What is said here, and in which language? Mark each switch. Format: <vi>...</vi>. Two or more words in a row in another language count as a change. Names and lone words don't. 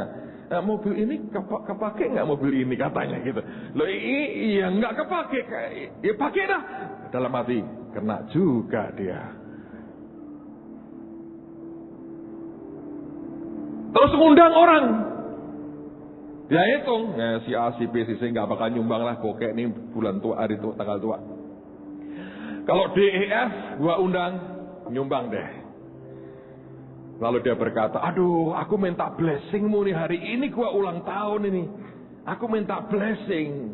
<id>Mobil ini kepake nggak mobil ini katanya gitu. Loh iya nggak kepake, ya pakai dah. Dalam hati kena juga dia. Terus ngundang orang. Dia hitung, si A, si B, si C nggak bakal nyumbang lah, bokeh ini bulan tua, hari tua, tanggal tua. Kalau D, E, F, gua undang, nyumbang deh. Lalu dia berkata, aduh, aku minta blessingmu nih hari ini, gua ulang tahun ini. Aku minta blessing.</id>